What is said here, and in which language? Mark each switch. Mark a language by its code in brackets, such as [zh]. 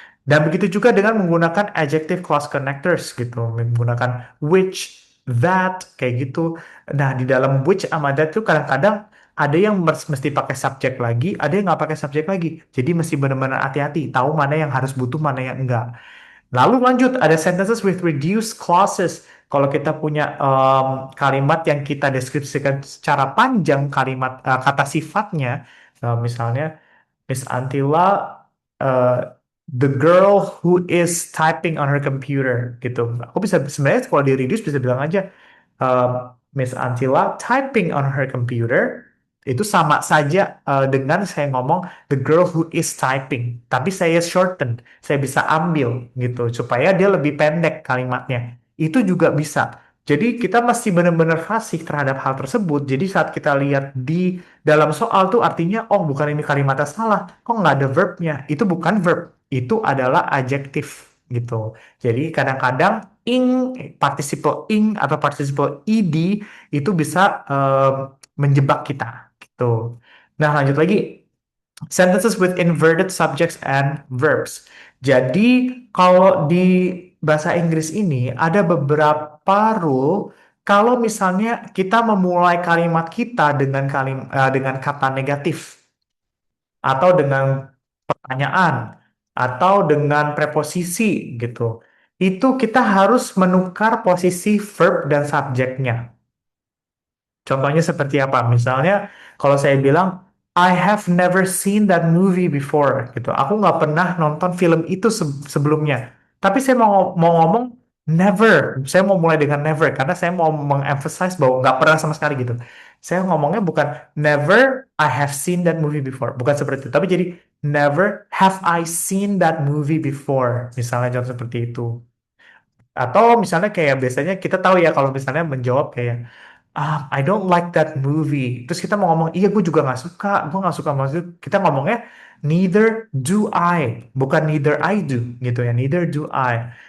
[id] Dan begitu juga dengan menggunakan [en] adjective clause connectors [id] gitu, menggunakan which, that, kayak gitu. Nah, di dalam which sama that tuh kadang-kadang ada yang mesti pakai subjek lagi, ada yang nggak pakai subjek lagi. Jadi mesti benar-benar hati-hati, tahu mana yang harus butuh, mana yang enggak. Lalu lanjut, ada sentences with reduced clauses. Kalau kita punya kalimat yang kita deskripsikan secara panjang kalimat kata sifatnya, misalnya Miss Antila, uh, [en] the girl who is typing on her computer, [id] gitu. Aku bisa sebenarnya kalau di reduce bisa bilang aja [en] Miss Antila typing on her computer [id] itu sama saja dengan saya ngomong [en] the girl who is typing, [id] tapi saya shorten, saya bisa ambil gitu supaya dia lebih pendek kalimatnya. Itu juga bisa. Jadi kita masih benar-benar fasih terhadap hal tersebut. Jadi saat kita lihat di dalam soal tuh artinya, oh bukan ini kalimatnya salah, kok nggak ada verbnya? Itu bukan verb, itu adalah adjektif gitu. Jadi kadang-kadang participle ing atau participle ed itu bisa menjebak kita gitu. Nah lanjut lagi, [en] sentences with inverted subjects and verbs. [id] Jadi kalau di bahasa Inggris ini ada beberapa rule kalau misalnya kita memulai kalimat kita dengan kata negatif atau dengan pertanyaan atau dengan preposisi gitu. Itu kita harus menukar posisi verb dan subjeknya. Contohnya seperti apa? Misalnya, kalau saya bilang, [en] I have never seen that movie before, [id] gitu. Aku nggak pernah nonton film itu sebelumnya. Tapi saya mau ngomong never. Saya mau mulai dengan never karena saya mau mengemphasize bahwa nggak pernah sama sekali gitu. Saya ngomongnya bukan [en] never I have seen that movie before, [id] bukan seperti itu. Tapi jadi [en] never have I seen that movie before. [id] Misalnya contoh seperti itu. Atau misalnya kayak biasanya kita tahu ya kalau misalnya menjawab kayak [en] I don't like that movie. [id] Terus kita mau ngomong, iya gue juga nggak suka, gue nggak suka maksud. Kita ngomongnya [en] neither do I, [id] bukan [en] neither I do [id] gitu ya, neither do I.